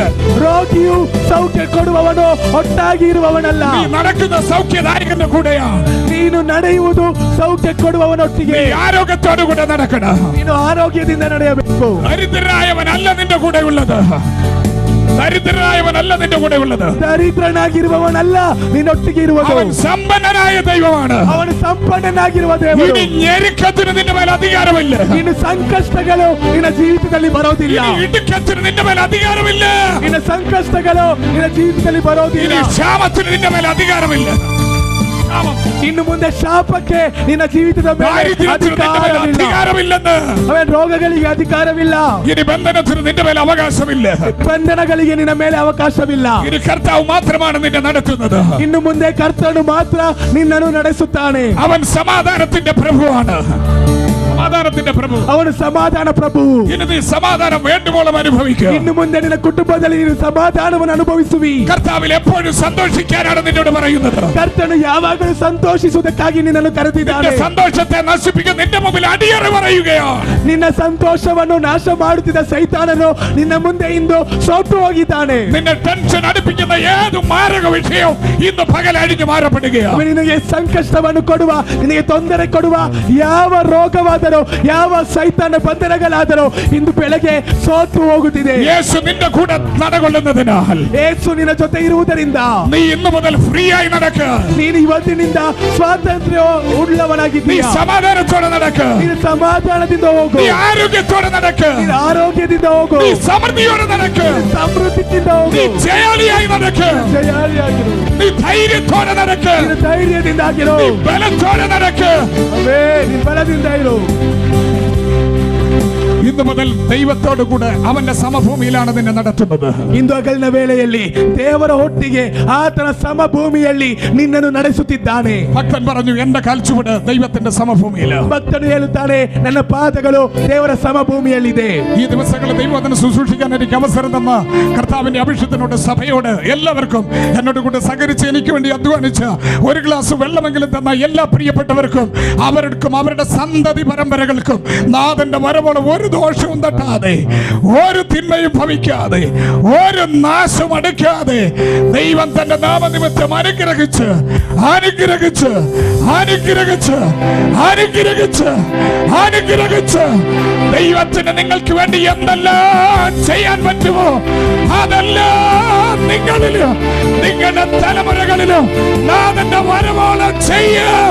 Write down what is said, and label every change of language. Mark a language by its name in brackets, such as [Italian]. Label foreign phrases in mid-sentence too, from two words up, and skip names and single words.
[Kannada] ರೋಗಿಯು ಸೌಖ್ಯ ಕೊಡುವವನು ಒಟ್ಟಾಗಿ ಇರುವವನಲ್ಲ. [Malayalam] നീ നടക്കുന്ന സൗഖ്യദായകന്റെ കൂടെയാണ്. [Kannada] ನೀನು ನಡೆಯುವುದು ಸೌಖ್ಯ ಕೊಡುವವನೊಟ್ಟಿಗೆ. [Malayalam] നീ ആരോഗ്യത്തോടു കൂടെ നടക്കണം. [Kannada] ನೀನು ಆರೋಗ್ಯದಿಂದ ನಡೆಯಬೇಕು. [Malayalam] ദരിദ്രനായവനല്ല നിന്റെ കൂടെ ഉള്ളത്. ദരിദ്രനായവനല്ല നിന്റെ കൂടെ ഉള്ളത്. [Kannada] ದರಿದ್ರನಾಗಿರುವವನಲ್ಲ ನಿನ್ನೊಟ್ಟಿಗೆ ಇರುವುದು. [Malayalam] അവൻ സമ്പന്നനായ ദൈവമാണ്. [Kannada] ಅವನು ಸಂಪನ್ನನಾಗಿರುವ ದೇವರು. [Malayalam] ഇനി ഞെരുക്കത്തിന് നിന്റെ മേൽ അധികാരമില്ല. [Kannada] ಇನ್ನು ಸಂಕಷ್ಟಗಳು ನಿನ್ನ ಜೀವಿತದಲ್ಲಿ ಬರೋದಿಲ್ಲ. [Malayalam] ഇനി ഇടുക്കത്തിന് നിന്റെ മേൽ അധികാരമില്ല. [Kannada] ನಿನ್ನ ಸಂಕಷ್ಟಗಳು ನಿನ್ನ ಜೀವಿತದಲ್ಲಿ ಬರೋದಿಲ್ಲ. [Malayalam] ഇനി ക്ഷാമത്തിന് നിന്റെ മേൽ അധികാരമില്ല. [Kannada] ಇನ್ನು ಮುಂದೆ ಶಾಪಕ್ಕೆ ನಿನ್ನ ಜೀವಿತದ ಮೇಲೆ [Malayalam] ദാരിദ്ര്യത്തിന് നിന്റെ മേൽ അധികാരമില്ലെന്ന്. [Kannada] ಅವನ ರೋಗಗಳಿಗೆ ಅಧಿಕಾರವಿಲ್ಲ. [Malayalam] ഇനി ബന്ധനത്തിന് നിന്റെ മേൽ അവകാശമില്ല. [Kannada] ಬಂಧನಗಳಿಗೆ ನಿನ್ನ ಮೇಲೆ ಅವಕಾಶವಿಲ್ಲ. [Malayalam] ഇനി കർത്താവ് മാത്രമാണ് നിന്നെ നടത്തുന്നത്. [Kannada] ಇನ್ನು ಮುಂದೆ ಕರ್ತನು ಮಾತ್ರ ನಿನ್ನನ್ನು ನಡೆಸುತ್ತಾನೆ. [Malayalam] അവൻ സമാധാനത്തിന്റെ പ്രഭുവാണ്. സമാധാനത്തിന്റെ പ്രഭു. [Kannada] ಅವನು ಸಮಾಧಾನ ಪ್ರಭು. [Malayalam] ഇനി നീ സമാധാനം വേണ്ടുവോളം അനുഭവിക്കുക. [Kannada] ಇನ್ನು ಮುಂದೆ ನಿನ್ನ ಕುಟುಂಬದಲ್ಲಿ ನೀನು ಸಮಾಧಾನವನ್ನು ಅನುಭವಿಸುವಿ. [Malayalam] കർത്താവിൽ എപ്പോഴും സന്തോഷിക്കാനാണ് നിന്നോട് പറയുന്നത്. [Kannada] ಕರ್ತನು ಯಾವಾಗಲೂ ಸಂತೋಷಿಸುವುದಕ್ಕಾಗಿ ನಿನ್ನನ್ನು ಕರೆದಿದ್ದಾನೆ. [Malayalam] നിന്റെ സന്തോഷത്തെ നശിപ്പിക്കാൻ നിന്റെ മുമ്പിൽ അടിയറ പറയുകയാണ്. [Kannada] ನಿನ್ನ ಸಂತೋಷವನ್ನು ನಾಶ ಮಾಡುತ್ತಿದ್ದ ಸೈತಾನನು ನಿನ್ನ ಮುಂದೆ ಇಂದು ಸೋತು ಹೋಗಿದ್ದಾನೆ. [Malayalam] നിന്നെ ടെൻഷൻ അടുപ്പിക്കുന്ന ഏത് മാരക വിഷയവും ഇന്ന് പകൽ അഴിഞ്ഞു മാറപ്പെടുകയാണ്. [Kannada] ನಿನಗೆ ಸಂಕಷ್ಟವನ್ನು ಕೊಡುವ, ನಿನಗೆ ತೊಂದರೆ ಕೊಡುವ ಯಾವ ರೋಗವಾದರೂ, ಯಾವ ಸೈತಾನ ಬಂಧನಗಳಾದರೂ ಇಂದು ಬೆಳಗ್ಗೆ ಸೋತು ಹೋಗುತ್ತಿದೆ. [Malayalam] യേശു നിന്റെ കൂടെ നടകൊള്ളുന്നതിനാൽ [Kannada] ಯೇಸು ನಿನ್ನ ಜೊತೆ ಇರುವುದರಿಂದ [Malayalam] നീ ഇന്നു മുതൽ ഫ്രീ ആയി നടക്ക. [Kannada] ನೀನು ಇವತ್ತಿನಿಂದ ಸ್ವಾತಂತ್ರ್ಯ [Malayalam] നീ [Kannada] ಉಳ್ಳವನಾಗಿದ್ದೀಯ. [Malayalam] സമാധാനത്തോടെ നടക്ക. [Kannada] ನೀನು ಸಮಾಧಾನದಿಂದ ಹೋಗು. [Malayalam] നീ ആരോഗ്യത്തോടെ നടക്ക. [Kannada] ನೀನು ಆರೋಗ್ಯದಿಂದ ಹೋಗು. [Malayalam] നീ സമൃദ്ധിയോടെ നടക്ക. [Kannada] ಸಮೃದ್ಧಿಯಿಂದ [Malayalam] നീ [Kannada] ಹೋಗು. [Malayalam] ജയാളിയായി നടക്ക. [Kannada] ಜಯಾಳಿಯಾಗಿರು. [Malayalam] നീ ധൈര്യത്തോടെ നടക്ക്, [Kannada] ನೀನು ಧೈರ್ಯದಿಂದಾಗಿರು. [Malayalam] നീ ബലത്തോടെ നടക്ക്. [Kannada] ಆಮೆನ್. ನೀನು ಬಲದಿಂದ ಇರು. [Malayalam] ഇന്ന് മുതൽ ദൈവത്തോട് കൂടെ അവന്റെ സമഭൂമിയിലാണ് നിന്നെ നടത്തുന്നത്. [Kannada] ಇಂದು ಹಗಲಿನ ವೇಳೆಯಲ್ಲಿ ದೇವರ ಒಟ್ಟಿಗೆ ಆತನ ಸಮಭೂಮಿಯಲ್ಲಿ ನಿನ್ನನ್ನು ನಡೆಸುತ್ತಿದ್ದಾನೆ. [Malayalam] ഭക്തൻ പറഞ്ഞു, എന്റെ കാൽച്ചുവട് ദൈവത്തിന്റെ സമഭൂമിയിൽ. [Kannada] ಭಕ್ತನು ಹೇಳುತ್ತಾನೆ, ನನ್ನ ಪಾದಗಳು ದೇವರ ಸಮಭೂಮಿಯಲ್ಲಿದೆ. [Malayalam] ഈ ദിവസങ്ങളിൽ ദൈവവചനം ശുശ്രൂഷിക്കാൻ എനിക്ക് അവസരം തന്ന കർത്താവിന്റെ അഭിഷേകത്തിനോട് സഭയോട് എല്ലാവർക്കും എന്നോട് കൂടെ സഹകരിച്ച് എനിക്ക് വേണ്ടി അധ്വാനിച്ച ഒരു ഗ്ലാസ് വെള്ളമെങ്കിലും തന്ന എല്ലാ പ്രിയപ്പെട്ടവർക്കും അവർക്കും അവരുടെ സന്തതി പരമ്പരകൾക്കും നാഥന്റെ വരവോളം ഒരു ദോഷവും തട്ടാതെ, ഒരു തിന്മയും ഭവിക്കാതെ, ഒരു നാശം അടയ്ക്കാതെ ദൈവം തന്റെ നാമനിമിത്തം അനുഗ്രഹിച്ച് അനുഗ്രഹിച്ച് അനുഗ്രഹിച്ച് അനുഗ്രഹിച്ച് അനുഗ്രഹിച്ച് ദൈവത്തിന് നിങ്ങൾക്ക് വേണ്ടി എന്തെല്ലാം ചെയ്യാൻ പറ്റുമോ അതെല്ലാം നിങ്ങളിലും നിങ്ങളുടെ തലമുറകളിലും നാഥന്റെ വരവോളം ചെയ്യാം.